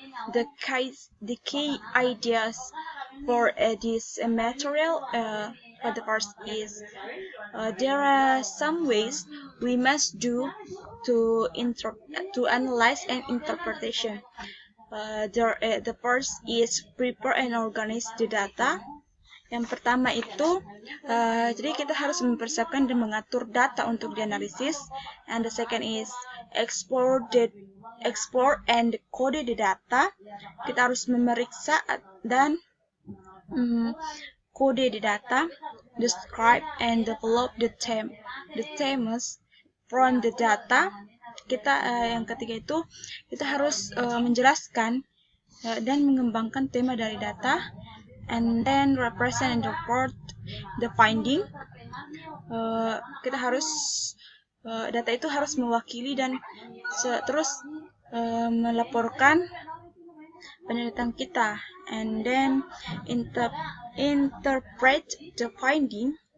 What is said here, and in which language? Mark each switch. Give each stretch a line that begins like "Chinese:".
English: The key ideas for this material for the first is there are some ways we must do to analyze and interpretation. The first is prepare and organize the data.
Indonesian: Yang pertama itu, jadi kita harus mempersiapkan dan mengatur data untuk dianalisis.
English: And the second is explore and code the data.
Indonesian: Kita harus memeriksa dan kode
English: the data, describe and develop the themes from the data.
Indonesian: Yang ketiga itu, kita harus menjelaskan dan mengembangkan tema dari data.
English: And then represent and report the finding.
Indonesian: Kita harus data itu harus mewakili dan terus melaporkan penelitian kita.
English: And then interpret the finding.